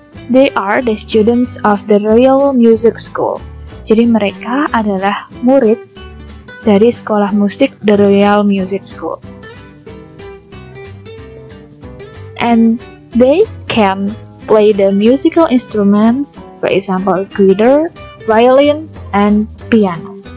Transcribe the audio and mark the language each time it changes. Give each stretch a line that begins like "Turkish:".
English: They are the students of the Royal Music School.
Indonesian: Jadi mereka adalah murid dari sekolah musik The Royal Music School.
English: And they can play the musical instruments, for example, guitar, violin, and piano.